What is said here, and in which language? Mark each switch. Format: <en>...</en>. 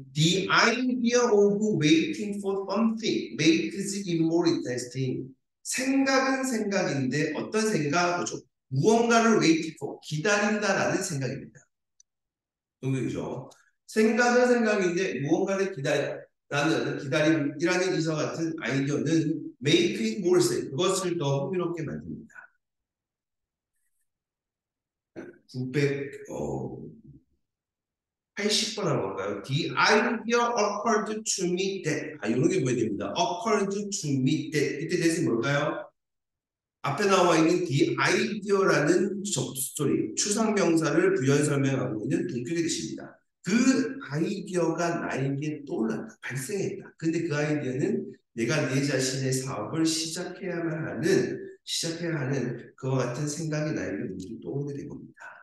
<en>The idea of waiting for something makes it more interesting.</en> <ko>생각은 생각인데 어떤 생각? 그렇죠. 무언가를</ko> <en>wait for,</en> <ko>기다린다라는 생각입니다. 동경이죠. 생각은 생각인데 무언가를 기다리라는 기다림이라는 이와 같은 아이디어는</ko> <en>make it more interesting.</en> <ko>그것을 더 흥미롭게 만듭니다. 900, 80번 한 건가요?</ko> <en>The idea occurred to me that.</en> <ko>이런 게 뭐야 됩니다.</ko> <en>occurred to me that.</en> <ko>이때 대신 뭘까요? 앞에 나와 있는 the idea라는 접속소리, 추상명사를 부연 설명하고 있는 동격의 뜻입니다. 그 아이디어가 나에게 떠올랐다, 발생했다. 근데 그 아이디어는 내가 내 자신의 사업을 시작해야 하는 그와 같은 생각이 나에게 문제로 떠오르게 된 겁니다.</ko>